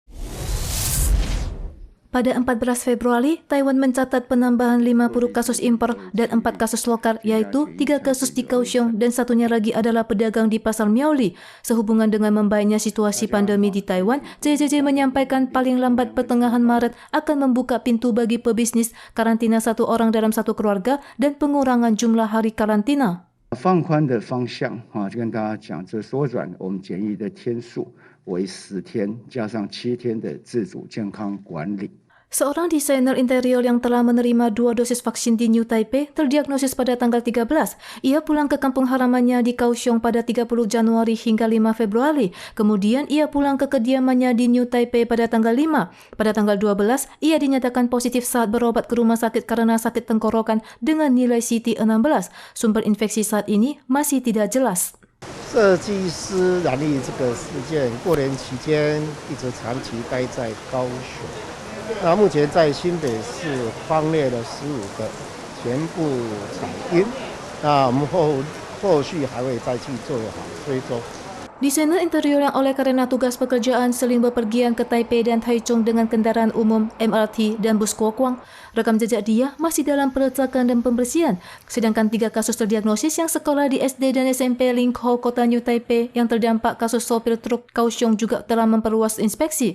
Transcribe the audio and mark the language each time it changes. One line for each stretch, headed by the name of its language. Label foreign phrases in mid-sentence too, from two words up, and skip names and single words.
Indonesian: Pada 14 Februari, Taiwan mencatat penambahan 50 kasus impor dan 4 kasus lokal, yaitu 3 kasus di Kaohsiung dan satunya lagi adalah pedagang di Pasar Miaoli. Sehubungan dengan membaiknya situasi pandemi di Taiwan, CCC menyampaikan paling lambat pertengahan Maret akan membuka pintu bagi pebisnis, karantina 1 orang dalam 1 keluarga, dan pengurangan jumlah hari karantina.
Chinese: 放宽的方向就跟大家讲，这缩短我们检疫的天数为10天，加上7天的自主健康管理。
Indonesian: Seorang desainer interior yang telah menerima 2 dosis vaksin di New Taipei terdiagnosis pada tanggal 13. Ia pulang ke kampung halamannya di Kaohsiung pada 30 Januari hingga 5 Februari. Kemudian ia pulang ke kediamannya di New Taipei pada tanggal 5. Pada tanggal 12, ia dinyatakan positif saat berobat ke rumah sakit karena sakit tenggorokan dengan nilai CT 16. Sumber infeksi saat ini masih tidak jelas.
Chinese: 设计师染疫这个事件，过年期间一直长期待在高雄。那目前在新北市匡列了15个，全部采阴。那我们后续还会再去做好追踪。
Indonesian: Desainer interior yang oleh karena tugas pekerjaan sering bepergian ke Taipei dan Taichung dengan kendaraan umum, MRT, dan bus Kuokwang, rekam jejak dia masih dalam peletakan dan pembersihan. Sedangkan 3 kasus terdiagnosis yang sekolah di SD dan SMP Lingkou, kota New Taipei yang terdampak kasus sopir truk Kaohsiung juga telah memperluas inspeksi.